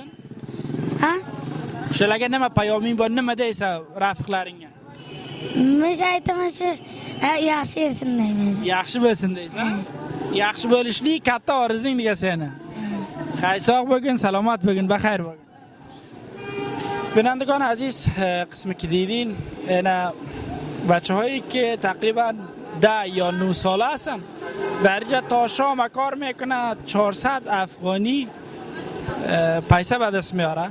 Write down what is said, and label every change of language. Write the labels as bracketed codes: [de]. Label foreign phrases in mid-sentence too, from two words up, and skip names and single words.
[uz] Shularga nima payoming bor? Nima deysan rafiqlaringga? Men aytaman shu yaxshi yursin deymiz. Yaxshi bo'lsin deysan? Yaxshi bo'lishlik katta orzing degan seni. Sog' bo'lgin, salomat bo'lgin, baxayr bo'lgin. [fa] بینندگان عزیز، قسمی که دیدین اینا بچه هایی که تقریبا 10 یا 9 ساله هستن، در اینجا تا شام کار میکنه. 400 افغانی پیسه به دست میاره.